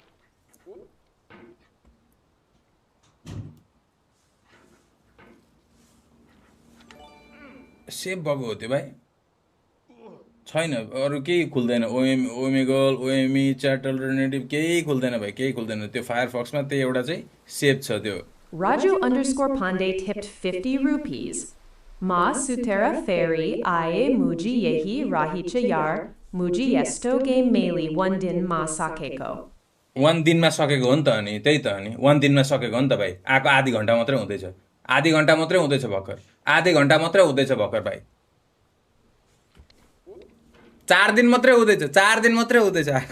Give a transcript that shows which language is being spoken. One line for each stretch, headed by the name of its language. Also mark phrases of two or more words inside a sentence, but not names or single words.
Nepali: सेभ भएको हो त्यो भाइ छैन अरू केही खुल्दैन ओमेगल ओएमई
English: chat alternative
Nepali: केही खुल्दैन भाइ केही खुल्दैन त्यो फायरफक्समा त्यही एउटा चाहिँ सेभ छ त्यो
English: Raju_Pandey tipped 50 rupees.
Nepali: म सुतेर फेरि आएँ मुजी यही रहिछ यार मुजी यस्तो गेम मेली 1 दिन मा सकेको. 1 दिनमा सकेको हो नि त अनि त्यही त अनि 1 दिनमा सकेको हो नि त भाइ आएको आधी घन्टा मात्रै हुँदैछ आधी घन्टा मात्रै हुँदैछ भर्खर आधी घन्टा मात्रै हुँदैछ भर्खर भाइ 4 दिन मात्रै हुँदैछ 4 दिन मात्रै हुँदैछ